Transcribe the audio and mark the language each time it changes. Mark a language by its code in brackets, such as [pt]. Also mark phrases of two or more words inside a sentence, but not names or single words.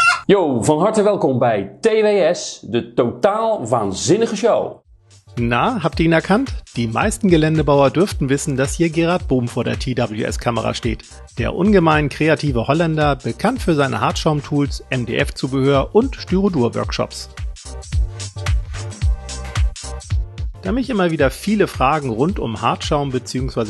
[nl] Yo, van harte welkom bij TWS, de totaal [de] wahnsinnige Show. Na, habt ihr ihn erkannt? Die meisten Geländebauer dürften wissen, dass hier Gerard Boom vor der TWS-Kamera steht. Der ungemein kreative Holländer, bekannt für seine Hartschaumtools, MDF-Zubehör und Styrodur-Workshops. Da mich immer wieder viele Fragen rund um Hartschaum bzw.